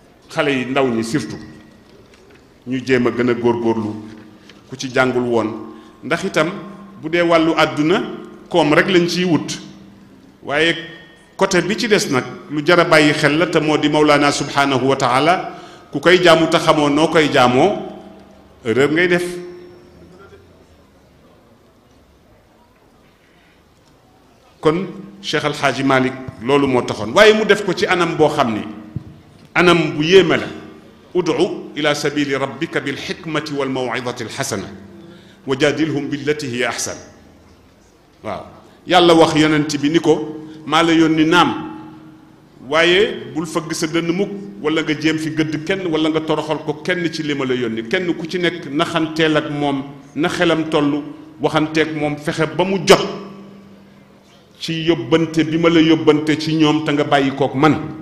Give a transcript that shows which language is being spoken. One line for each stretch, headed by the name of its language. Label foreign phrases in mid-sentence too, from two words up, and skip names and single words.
Wolof: ndaw ñi surtout ñu jéem a gën a góorgóorlu ku ci jàngul woon ndax itam bu dee wàllu àdduna koom rek lañ ciy wut waaye côté bi ci des nag lu jar a bàyyi xel la te moo di Mawlaana
Arabic: سبحانه وتعالى
Wolof: ku koy jaamu te xamoo noo koy jaamoo erreur ngay def kon Cheikh Al Hadji Malick loolu moo taxoon waaye mu def ko ci anam boo xam ni anam bu yéeme la
Arabic: ادع إلى سبيل ربك بالحكمة والموعظة الحسنة وجادلهم بالتي هي أحسن
Wolof: waaw yàlla wax yonent bi ni ko maa la yónni naam waaye bul fëgg sa dënn mukk wala nga jéem fi gëdd kenn wala nga toroxal ko kenn ci li ma la yónni kenn ku ci nekk naxanteel ak moom na xelam toll waxanteeg moom fexe ba mu jot ci yóbbante bi ma la yóbbante ci ñoom te nga bàyyi kook man